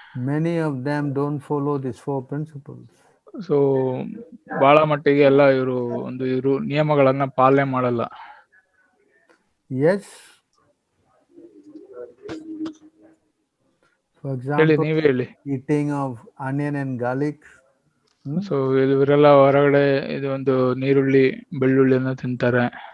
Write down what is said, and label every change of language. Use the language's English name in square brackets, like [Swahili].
[English] many of them don't follow these 4 principles. [Kannada] So ಬಹಳ ಮಟ್ಟಿಗೆ ಎಲ್ಲ ಇವರು ನಿಯಮಗಳನ್ನ ಪಾಲನೆ ಮಾಡಲ್ಲ. [English] Yes. For example, [Kannada] ನೀವೇ ಹೇಳಿ. [English] eating of onion and garlic. [Kannada] So ಇವರೆಲ್ಲ ಹೊರಗಡೆ ಇದು ಒಂದು ನೀರುಳ್ಳಿ, ಬೆಳ್ಳುಳ್ಳಿಯನ್ನ ತಿಂತಾರೆ.